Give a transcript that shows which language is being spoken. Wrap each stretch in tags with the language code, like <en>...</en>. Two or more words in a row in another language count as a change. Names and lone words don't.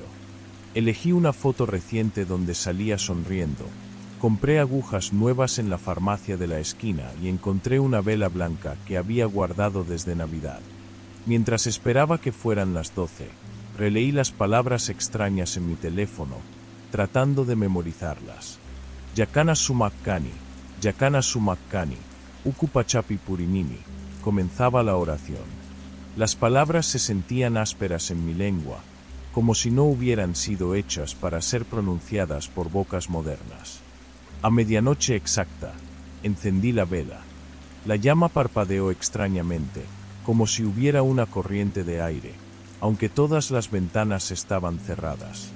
<es>Elegí una foto reciente donde salía sonriendo. Compré agujas nuevas en la farmacia de la esquina y encontré una vela blanca que había guardado desde Navidad. Mientras esperaba que fueran las 12, releí las palabras extrañas en mi teléfono, tratando de memorizarlas.</es> <qu>«Yakana sumakkani, yakana sumakkani, ukupachapi purinimi»,</qu> <es>comenzaba la oración. Las palabras se sentían ásperas en mi lengua, como si no hubieran sido hechas para ser pronunciadas por bocas modernas. A medianoche exacta, encendí la vela. La llama parpadeó extrañamente, como si hubiera una corriente de aire, aunque todas las ventanas estaban cerradas.</es>